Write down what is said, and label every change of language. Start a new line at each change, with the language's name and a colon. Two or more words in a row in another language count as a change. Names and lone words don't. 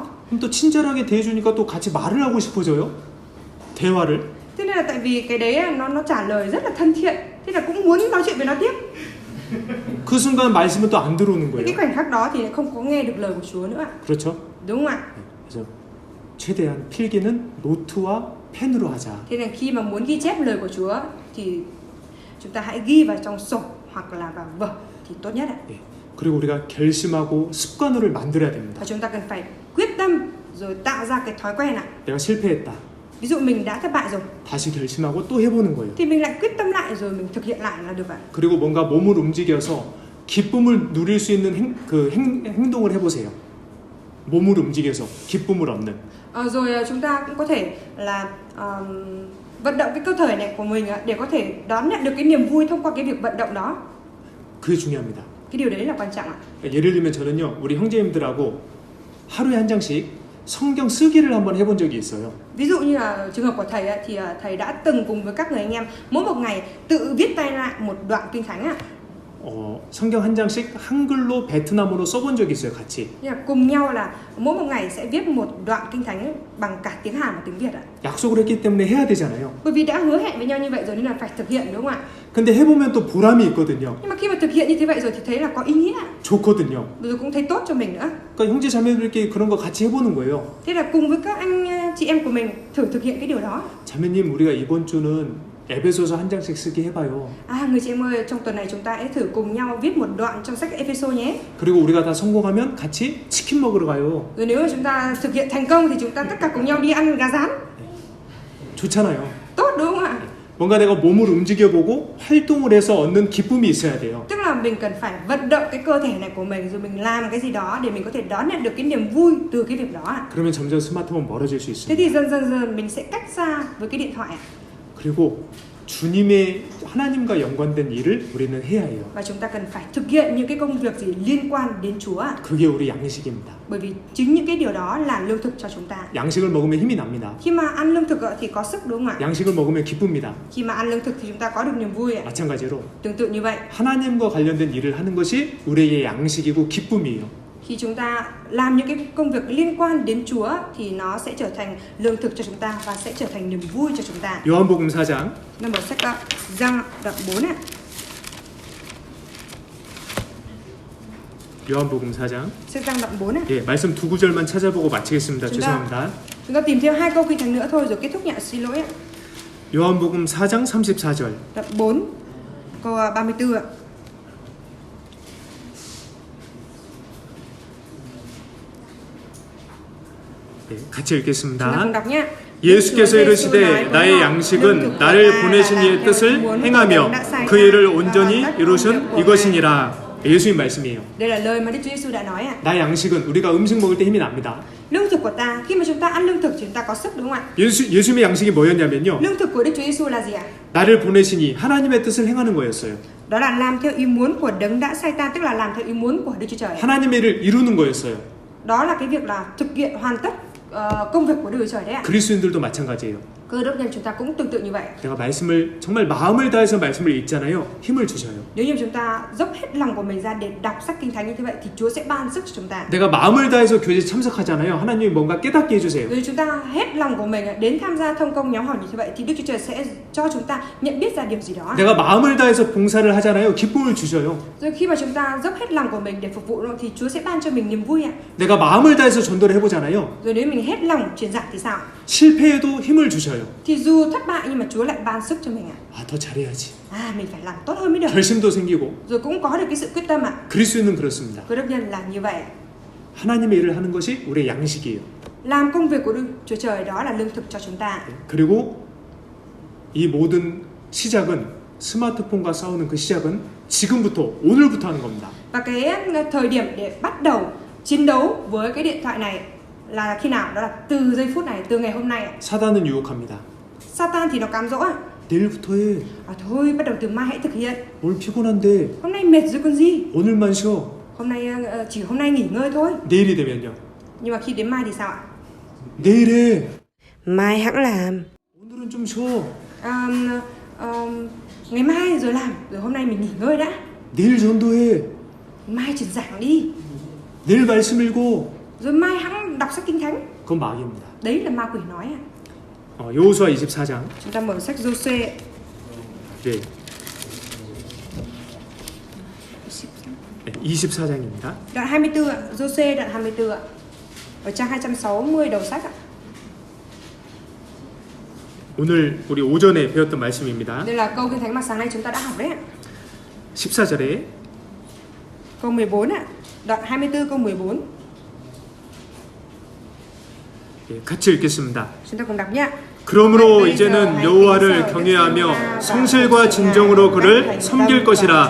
Korean: 그럼 또 친절하게 대해주니까 또 같이 말을 하고 싶어져요. 대화를.
Vietnamese: Thế nên là tại vì cái đấy nó trả lời rất là thân thiện, thế là cũng muốn nói chuyện với nó tiếp.
Korean: 그 순간 말씀은 또 안 들어오는
Vietnamese: Cái
Korean: 거예요.
Vietnamese: khoảnh khắc đó thì không có nghe được lời của Chúa nữa.
Korean: 그렇죠?
Vietnamese: Đúng không ạ?
Korean: 그래서 최대한 필기는 노트와 펜으로 하자.
Vietnamese: Thế nên khi mà muốn ghi chép lời của Chúa thì chúng ta hãy ghi vào trong sổ hoặc là vào vở thì tốt nhất ạ.
Korean: 네. 그리고 우리가 결심하고 습관을 만들어야 됩니다.
Vietnamese: Và chúng ta cần phải quyết tâm rồi tạo ra cái thói quen ạ.
Korean: 내가 실패했다.
Vietnamese: Ví dụ mình đã thất bại rồi
Korean: 다시 결심하고 또 해보는 거예요.
Vietnamese: thì mình lại quyết tâm lại rồi mình thực hiện lại là được ạ.
Korean: 그리고 뭔가 몸을 움직여서 기쁨을 누릴 수 있는 행동을 해보세요. 몸을 움직여서 기쁨을 얻는.
Vietnamese: Rồi chúng ta cũng có thể là vận động cái cơ thể này của mình để có thể đón nhận được cái niềm vui thông qua cái việc vận động đó.
Korean: 그게 중요합니다.
Vietnamese: Cái điều đấy là quan trọng ạ.
Korean: 예를 들면 저는요, 우리 형제님들하고 하루에 한 장씩 성경 쓰기를 한번 해본 적이 있어요.
Vietnamese: Ví dụ như là trường hợp của thầy ấy, thì thầy đã từng cùng với các người anh em mỗi một ngày tự viết tay lại một đoạn kinh thánh ạ.
Korean: 성경 한 장씩 한글로 베트남어로 써본 적이 있어요, 같이.
Vietnamese: Nhưng mà cùng nhau là mỗi một ngày sẽ viết một đoạn kinh thánh bằng cả tiếng Hàn và tiếng Việt ạ.
Korean: 약속을 했기 때문에 해야 되잖아요.
Vietnamese: Bởi vì đã hứa hẹn với nhau như vậy rồi nên là phải thực hiện, đúng không ạ?
Korean: 근데 해보면 또 보람이 있거든요.
Vietnamese: Nhưng mà khi mà thực hiện như thế vậy rồi thì thấy là có ý nghĩa,
Korean: 좋거든요.
Vietnamese: rồi cũng thấy tốt cho mình nữa.
Korean: 그러니까 형제 자매들끼리 그런 거 같이 해보는 거예요.
Vietnamese: Thế là cùng với các anh chị em của mình thử thực hiện cái điều đó.
Korean: 자매님, 우리가 이번 주는 에베소서 한 장씩 쓰기 해봐요.
Vietnamese: Người chị em ơi, trong tuần này chúng ta hãy thử cùng nhau viết một đoạn trong sách Ephesos nhé.
Korean: 그리고 우리가 다 성공하면 같이 치킨 먹으러 가요.
Vietnamese: Rồi nếu mà chúng ta thực hiện thành công thì chúng ta tất cả cùng nhau đi ăn gà rán.
Korean: 좋잖아요.
Vietnamese: Tốt đúng không ạ?
Korean: 뭔가 내가 몸을 움직여보고 활동을 해서 얻는 기쁨이 있어야 돼요.
Vietnamese: Tức là mình cần phải vận động cái cơ thể này của mình rồi mình làm cái gì đó để mình có thể đón nhận được cái niềm vui từ cái việc đó.
Korean: 그러면 점점 스마트폰 멀어질 수
Vietnamese: Thế
Korean: 있습니다.
Vietnamese: thì dần mình sẽ cách xa với cái điện thoại ạ.
Korean: 그리고 주님의 하나님과 연관된 일을 우리는 해야 해요.
Vietnamese: Và chúng ta cần phải thực hiện những cái công việc gì liên quan đến Chúa ạ.
Korean: 그게 우리 양식입니다.
Vietnamese: Bởi vì chính những cái điều đó là lương thực cho chúng ta.
Korean: 양식을 먹으면 힘이 납니다.
Vietnamese: Khi mà ăn lương thực thì có sức đúng không ạ?
Korean: 양식을 먹으면 기쁩니다.
Vietnamese: Khi mà ăn lương thực thì chúng ta có được niềm vui ạ.
Korean: 마찬가지로
Vietnamese: Tương tự như vậy,
Korean: 하나님과 관련된 일을 하는 것이 우리의 양식이고 기쁨이에요.
Vietnamese: khi chúng ta làm những cái công việc liên quan đến Chúa thì nó sẽ trở thành lương thực cho chúng ta và sẽ trở thành niềm vui cho chúng ta.
Korean: 요한복음 4장
Vietnamese: Nó mở sách Giăng đoạn 4 ạ.
Korean: 요한복음 4장
Vietnamese: Sách Giăng đoạn 4 ạ.
Korean: 예, 말씀 두 구절만 찾아보고 마치겠습니다. 죄송합니다.
Vietnamese: Chúng ta tìm thêm 2 câu kinh thánh nữa thôi rồi kết thúc nhé, xin lỗi ạ.
Korean: 요한복음 4장 34절
Vietnamese: Đoạn 4 câu 34 ạ.
Korean: 예, 같이
Vietnamese: Chúng ta
Korean: 읽겠습니다.
Vietnamese: cùng đọc nhé.
Korean: 예수께서 이르시되 나의 양식은 나를 보내신 이의 뜻을 행하며 그 일을 온전히 이루신 이것이니라. 예수님 말씀이에요.
Vietnamese: Đây là lời mà Đức Chúa Giêsu đã nói ạ.
Korean: 나의 양식은 우리가 음식 먹을 때 힘이 납니다.
Vietnamese: Lương thực của ta, khi mà chúng ta ăn lương thực thì chúng ta có sức đúng không ạ?
Korean: 예수님의 양식이 뭐였냐면요.
Vietnamese: Lương thực của Đức Chúa Giêsu là gì ạ?
Korean: 나를 보내시니 하나님의 뜻을 행하는 거였어요.
Vietnamese: Đó là làm theo ý muốn của đấng đã sai ta, tức là làm theo ý muốn của Đức Chúa Trời.
Korean: 하나님의 일을 이루는 거였어요.
Vietnamese: Đó là cái việc là thực hiện hoàn tất công việc của Đức Chúa Trời đấy ạ.
Korean: 그리스도인들도 마찬가지예요.
Vietnamese: Cơ đốc nhân chúng ta cũng tương tự như vậy.
Korean: 내가 말씀을 정말 마음을 다해서 말씀을 읽잖아요. 힘을 주셔요.
Vietnamese: Nếu như chúng ta dốc hết lòng của mình ra để đọc sách kinh thánh như thế vậy thì Chúa sẽ ban sức cho chúng ta.
Korean: 내가 마음을 다해서 교제 참석하잖아요. 하나님이 뭔가 깨닫게 해주세요.
Vietnamese: Nếu chúng ta hết lòng của mình đến tham gia thông công nhóm họp như thế vậy thì Đức Chúa Trời sẽ cho chúng ta nhận biết ra điều gì đó.
Korean: 내가 마음을 다해서 봉사를 하잖아요. 기쁨을 주셔요.
Vietnamese: Rồi khi mà chúng ta dốc hết lòng của mình để phục vụ thì Chúa sẽ ban cho mình niềm vui ạ.
Korean: 내가 마음을 다해서 전도를 해보잖아요.
Vietnamese: Rồi nếu mình hết lòng truyền dạy thì sao?
Korean: 실패해도 힘을 주셔요.
Vietnamese: Thì dù thất bại nhưng mà Chúa lại ban sức cho mình ạ.
Korean: 더 잘해야지.
Vietnamese: Mình phải làm tốt hơn mới được.
Korean: 결심도 생기고.
Vietnamese: Rồi cũng có được cái sự quyết tâm ạ.
Korean: 그리스도인은 그렇습니다.
Vietnamese: Cơ đốc nhân là như vậy.
Korean: 하나님의 일을 하는 것이 우리의 양식이에요.
Vietnamese: Làm công việc của Đức Chúa Trời đó là lương thực cho chúng ta.
Korean: 그리고 이 모든 시작은 스마트폰과 싸우는 그 시작은 지금부터 오늘부터 하는 겁니다.
Vietnamese: Và cái thời điểm để bắt đầu chiến đấu với cái điện thoại này là khi nào? Đó là từ giây phút này, từ ngày hôm nay.
Korean: 사단은 유혹합니다.
Vietnamese: Satan thì nó cám dỗ.
Korean: 내일부터 해.
Vietnamese: Thôi bắt đầu từ mai hãy thực hiện.
Korean: 뭘 피곤한데.
Vietnamese: Hôm nay mệt rồi còn gì?
Korean: 오늘만 쉬어.
Vietnamese: Hôm nay chỉ hôm nay nghỉ ngơi thôi.
Korean: 내일이 되면요.
Vietnamese: Nhưng mà khi đến mai thì sao ạ?
Korean: 내일 해.
Vietnamese: Mai hãng làm.
Korean: 오늘은 좀 쉬어.
Vietnamese: Ngày mai rồi làm, rồi hôm nay mình nghỉ ngơi đã.
Korean: 내일 전도해.
Vietnamese: Mai truyền giảng đi.
Korean: 내일 말씀 읽어.
Vietnamese: Rồi mai hãng đọc sách kinh thánh.
Korean: 그건 마귀입니다.
Vietnamese: Đấy là ma quỷ nói ạ.
Korean: 여호수아 24장.
Vietnamese: Chúng ta mở sách Giô-suê.
Korean: 네. 24장입니다.
Vietnamese: Đoạn 24 ạ, Giô-suê đoạn 24 ạ. Ở trang 260 đầu sách ạ.
Korean: 오늘 우리 오전에 배웠던 말씀입니다.
Vietnamese: Đây là câu kinh thánh mà sáng nay chúng ta đã học đấy ạ.
Korean: 14절에
Vietnamese: Câu 14 ạ. Đoạn 24 câu 14.
Korean: 같이 읽겠습니다.
Vietnamese: Chúng ta cùng đọc nhé.
Korean: 그러므로 이제는 여호와를 경외하며 성실과 진정으로 그를 섬길 것이라.